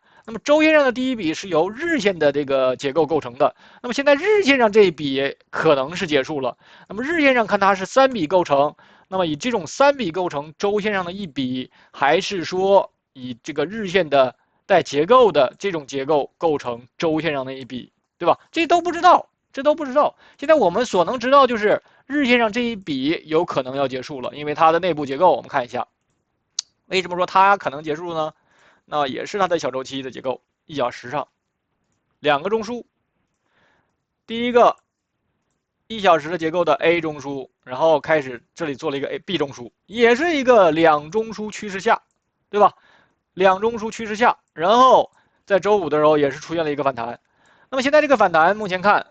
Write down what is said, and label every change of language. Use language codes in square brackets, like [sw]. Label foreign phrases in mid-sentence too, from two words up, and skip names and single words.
[zh] 那麼周線上的第一筆是由日線的這個結構構成的。那麼現在日線上這一筆可能是結束了。那麼日線上看它是3筆構成，那麼以這種3筆構成周線上的一筆，還是說以這個日線的帶結構的這種結構構成周線上的一筆，對吧？這都不知道。這都不知道，現在我們所能知道就是日線上這一筆有可能要結束了，因為它的內部結構我們看一下，為什麼說它可能結束呢？那也是它的小周期的結構，1小時上2個中樞，第一個1小時的結構的 A 中樞，然後開始這裡做了一個 B 中樞，也是一個2中樞趨勢下，對吧？2中樞趨勢下，然後在周五的時候也是出現了一個反彈，那麼現在這個反彈目前看。